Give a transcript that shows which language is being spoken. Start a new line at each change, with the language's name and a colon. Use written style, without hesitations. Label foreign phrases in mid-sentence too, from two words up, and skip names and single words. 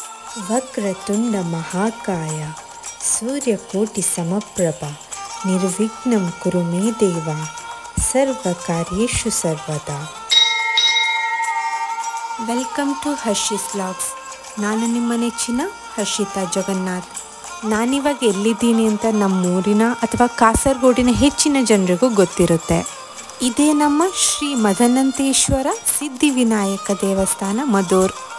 Sanskrit: ವಕ್ರತುಂಡ ಮಹಾಕಾಯ ಸೂರ್ಯಕೋಟಿ ಸಮಪ್ರಭ ನಿರ್ವಿಘ್ನಂ ಕುರು ಮೇ ದೇವ ಸರ್ವಕಾರ್ಯೇಷು ಸರ್ವದಾ.
English: welcome to Harshi's vlogs.
Kannada: ನಾನು ನಿಮ್ಮ ನೆಚ್ಚಿನ ಹರ್ಷಿತಾ ಜಗನ್ನಾಥ್. ನಾನಿವಾಗ ಎಲ್ಲಿದ್ದೀನಿ ಅಂತ ನಮ್ಮೂರಿನ ಅಥವಾ ಕಾಸರಗೋಡಿನ ಹೆಚ್ಚಿನ ಜನರಿಗೂ ಗೊತ್ತಿರುತ್ತೆ. ಇದೇ ನಮ್ಮ ಶ್ರೀ ಮದನಂತೇಶ್ವರ ಸಿದ್ಧಿವಿನಾಯಕ ದೇವಸ್ಥಾನ ಮದೋರ್.